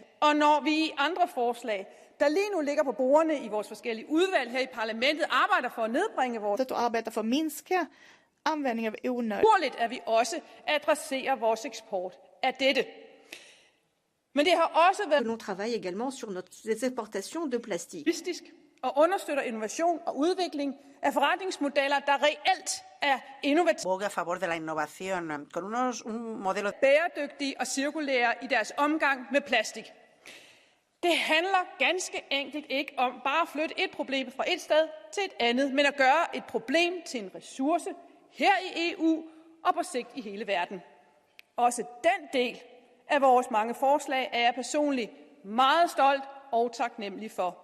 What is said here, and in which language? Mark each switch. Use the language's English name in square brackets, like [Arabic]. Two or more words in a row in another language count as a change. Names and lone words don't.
[Danish] Og når vi i andre forslag, der lige nu ligger på bordene i vores forskellige udvalg her i parlamentet, arbejder for at nedbringe vores naturligt er vi også at adressere vores eksport af dette. Men det har også været [French] Nous travaillons également sur les exportations de plastique. [Danish] Og understøtter innovation og udvikling af forretningsmodeller, der reelt er innovative, [Spanish] a favor de la innovación con un modelo [Danish] bæredygtige og cirkulære i deres omgang med plastik. Det handler ganske enkelt ikke om bare at flytte et problem fra et sted til et andet, men at gøre et problem til en ressource her i EU og på sigt i hele verden. Også den del af vores mange forslag er jeg personligt meget stolt og taknemmelig for.